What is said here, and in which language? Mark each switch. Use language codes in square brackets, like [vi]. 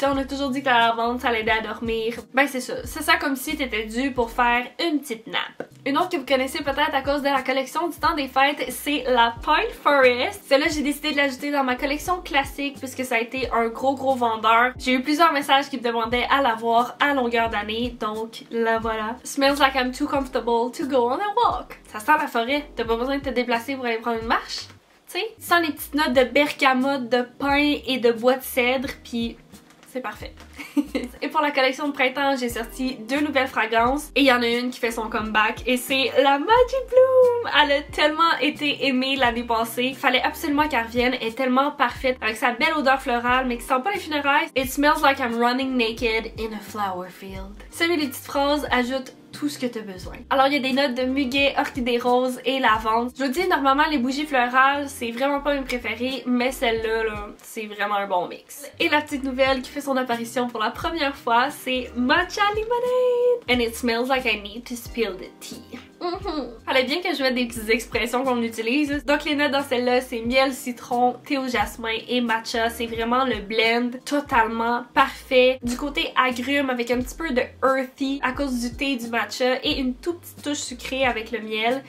[fr] On a toujours dit que la lavande ça l'aidait à dormir. Ben c'est ça. C'est ça comme si t'étais dû pour faire une petite nappe. Une autre que vous connaissez peut-être à cause de la collection du temps des fêtes, c'est la Pine Forest. Celle-là, j'ai décidé de l'ajouter dans ma collection classique puisque ça a été un gros vendeur. J'ai eu plusieurs messages qui me demandaient à l'avoir à longueur d'année, donc la voilà. [en] Smells like I'm too comfortable to go on a walk. [fr] Ça sent la forêt. T'as pas besoin de te déplacer pour aller prendre une marche. Sans les petites notes de bergamote, de pin et de bois de cèdre, puis c'est parfait. Et pour la collection de printemps, j'ai sorti 2 nouvelles fragrances et il y en a une qui fait son comeback et c'est la Magic Bloom. Elle a tellement été aimée l'année passée. Il fallait absolument qu'elle revienne. Elle est tellement parfaite avec sa belle odeur florale mais qui sent pas les funérailles. [en] It smells like I'm running naked in a flower field. [fr] Celui des petites phrases ajoute tout ce que tu as besoin. Alors il y a des notes de muguet, orchidée rose et lavande. Je vous dis, normalement les bougies florales c'est vraiment pas mes préférées, mais celle-là là, c'est vraiment un bon mix. Et la petite nouvelle qui fait son apparition pour la première fois, c'est Matcha Lemonade! [en] And it smells like I need to spill the tea. [fr] Fallait bien que je mette des petites expressions qu'on utilise. Donc les notes dans celle-là, c'est miel, citron, thé au jasmin et matcha. C'est vraiment le blend totalement parfait. Du côté agrumes avec un petit peu de earthy à cause du thé et du matcha et une toute petite touche sucrée avec le miel.